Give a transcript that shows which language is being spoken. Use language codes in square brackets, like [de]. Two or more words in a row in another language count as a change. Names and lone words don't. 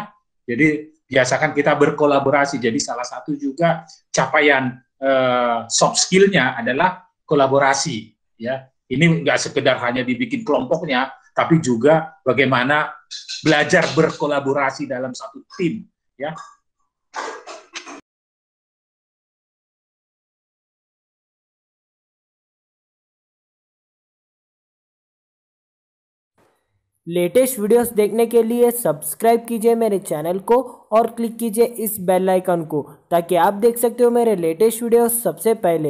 [id] Jadi biasakan kita berkolaborasi. Jadi salah satu juga capaian [en] soft skill- [id] nya adalah kolaborasi, ya. Ini nggak sekedar hanya dibikin kelompoknya, tapi juga bagaimana belajar berkolaborasi dalam satu tim, ya. [en] latest videos [hi] देखने के लिए सब्सक्राइब कीजिए मेरे चैनल को और क्लिक कीजिए इस [en] bell icon [hi] को, ताकि आप देख सकते हो मेरे [en] latest videos [hi] सबसे पहले।